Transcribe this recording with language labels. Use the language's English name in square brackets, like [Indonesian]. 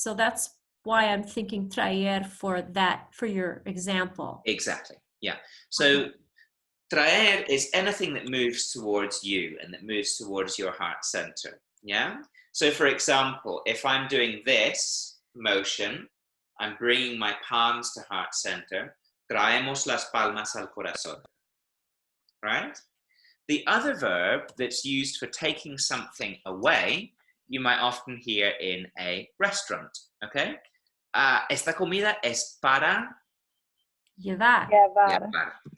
[English] So that's why I'm thinking traer for that, for your example. Exactly. Yeah. So traer is anything that moves towards you and that moves towards your heart center. Yeah. So for example, if I'm doing this motion, I'm bringing my palms to heart center. [Spanish] Traemos las palmas al corazón. [English] Right? The other verb that's used for taking something away, you might often hear in a restaurant. Okay? [Spanish] Esta comida es para Llevar. llevar.